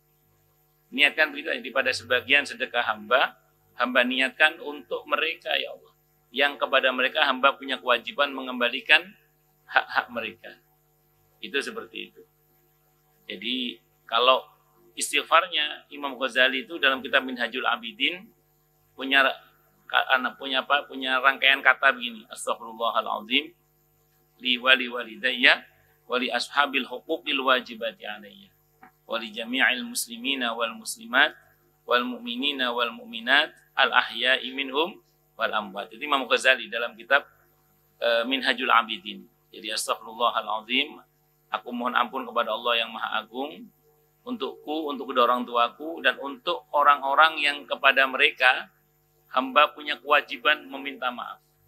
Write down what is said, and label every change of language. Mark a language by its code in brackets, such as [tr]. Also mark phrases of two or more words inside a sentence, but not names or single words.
[id] Niatkan begitu, pada sebagian sedekah hamba niatkan untuk mereka, [ar] يا الله, [id] yang kepada mereka hamba punya kewajiban mengembalikan hak-hak mereka. Itu seperti itu. Jadi kalau istighfarnya Imam Ghazali itu dalam kitab Minhajul Abidin punya rangkaian kata begini, [ar] أستغفر الله العظيم لي ولوالدي ولأصحاب الحقوق الواجبة علي ولجميع المسلمين والمسلمات والمؤمنين والمؤمنات الأحياء منهم والأموات. [id] Itu Imam Ghazali dalam kitab Minhajul Abidin. Jadi astaghfirullahaladzim, aku mohon ampun kepada Allah yang Maha Agung, untukku, untuk kedua orang tuaku, dan untuk orang-orang yang kepada mereka hamba punya kewajiban meminta maaf.